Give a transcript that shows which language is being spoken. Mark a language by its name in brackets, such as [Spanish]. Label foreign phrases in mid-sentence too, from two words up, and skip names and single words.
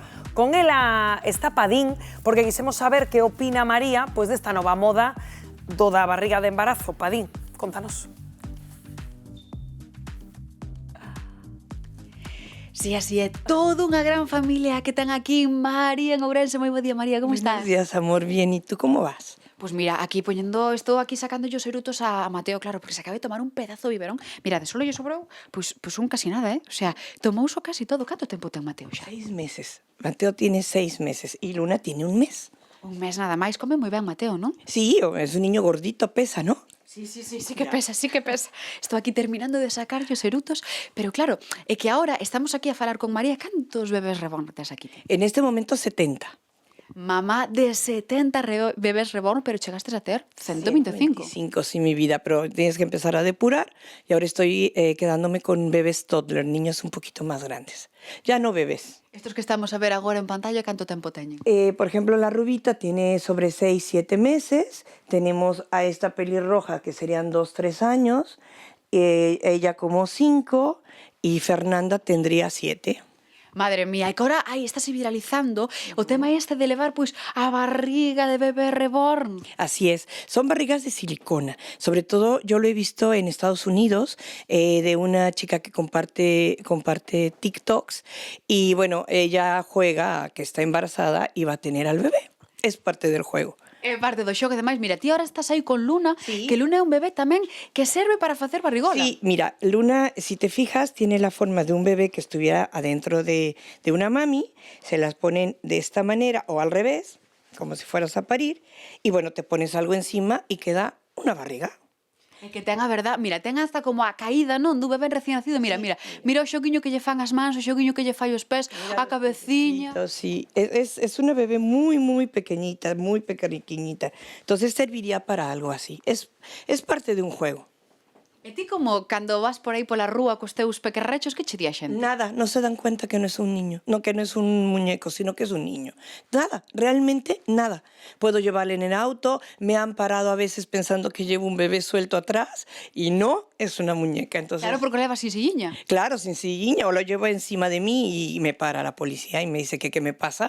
[Galician] Con ela está Padín, porque quisemos saber que opina María pois desta nova moda do da barriga de embarazo. Padín, contanos. Sí, así é, toda unha gran familia que ten aquí María en Ourense. Moi bo día, María, como estás? [Spanish] Buenos días, amor, bien, ¿y tú cómo vas? Pues mira, [Galician] aquí poñendo, estou aquí sacando os erutos a Mateo, claro, porque se acaba de tomar un pedazo de biberón. Mira, de solo lle sobrou, pues un casi nada, [Spanish] O sea, [Galician] tomouso casi todo. Canto tempo ten Mateo xa? [Spanish] 6 meses. Mateo tiene 6 meses y Luna tiene un mes. [Galician] Un mes nada máis, come moi ben Mateo, non? [Spanish] Sí, es un niño gordito, pesa, ¿no? Sí que pesa, sí que pesa. [Galician] Estou aquí terminando de sacar os erutos, pero claro, é que ahora estamos aquí a falar con María. Cantos bebés reborn tes aquí? [Spanish] En este momento 70. [Galician] Mamá de 70 bebés reborn, pero chegastes a ter 125. [Spanish] 125, sí, mi vida, pero tienes que empezar a depurar y ahora estoy quedándome con bebés toddler, niños un poquito más grandes. Ya no bebés. [Galician] Estos que estamos a ver agora en pantalla, canto tempo teñen? [Spanish] Por ejemplo, la rubita tiene sobre 6, 7 meses. Tenemos a esta pelirroja que serían 2, 3 años. Ella como 5 y Fernanda tendría 7. Madre mía, [Galician] e que ahora estáse viralizando o tema este de levar pois a barriga de bebé reborn. [Spanish] Así es, son barrigas de silicona. Sobre todo yo lo he visto en Estados Unidos de una chica que comparte TikToks y bueno, ella juega a que está embarazada y va a tener al bebé. Es parte del juego. [Galician] É parte do xogo, ademais, mira, ti ahora estás aí con Luna, [Spanish] sí. [Galician] Que Luna é un bebé tamén que serve para facer barrigola. [Spanish] Sí, mira, Luna, si te fijas, tiene la forma de un bebé que estuviera adentro de una mami, se las ponen de esta manera o al revés, como si fueras a parir, y bueno, te pones algo encima y queda una barriga. [Galician] É que ten a verdad, mira, ten hasta como a caída, non, do bebé [Spanish] recién nacido. [Galician] Mira, mira o xoguiño que lle fan as mans, o xoguiño que lle fai os pés, a cabeciña. [Spanish] Sí, es una bebé muy, muy pequeñita, muy pequeñita. Entonces serviría para algo así. Es parte de un juego. [Galician] E ti como cando vas por aí pola rúa cos teus pequerrechos, que che di a xente? [Spanish] Nada, no se dan cuenta que no es un niño, no que no es un muñeco, sino que es un niño. Nada, realmente nada. Puedo llevarle en el auto, me han parado a veces pensando que llevo un bebé suelto atrás y no, es una muñeca. Entonces, [Galician] claro, porque leva sin silliña. [Spanish] Claro, sin silliña, o lo llevo encima de mí y me para la policía y me dice que qué me pasa.